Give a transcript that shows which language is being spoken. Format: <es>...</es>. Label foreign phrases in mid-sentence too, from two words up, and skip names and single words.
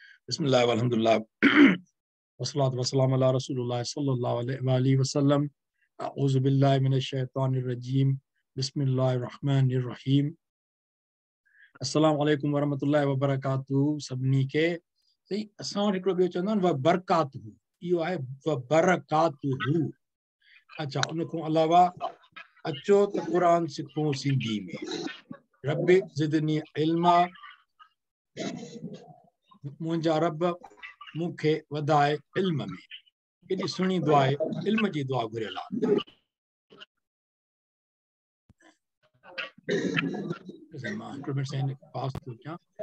<ar>بسم الله والحمد لله والصلاة والسلام على رسول الله صلى الله عليه وسلم. أعوذ بالله من الشيطان الرجيم. بسم الله الرحمن الرحيم. السلام عليكم ورحمة الله وبركاته.</ar> <sd>सभिनी खे सही असां वटि हिकिड़ो ॿियो चवंदा आहिनि</sd> <ar>وبركاته,</ar> <sd>इहो आहे</sd> <ar>وبركاته.</ar> <sd>अच्छा, उन खां अलावा अचो त क़ुरान सिखूं सिंधी में।</sd> <ar>رب زدني علما,</ar> <sd>मुंहिंजा रब मूंखे वधाए इल्म में। केॾी सुहिणी दुआ आहे, इल्म जी दुआ घुरियल आहे। मां हिकिड़ो मिनट सां पास थो कयां।</sd>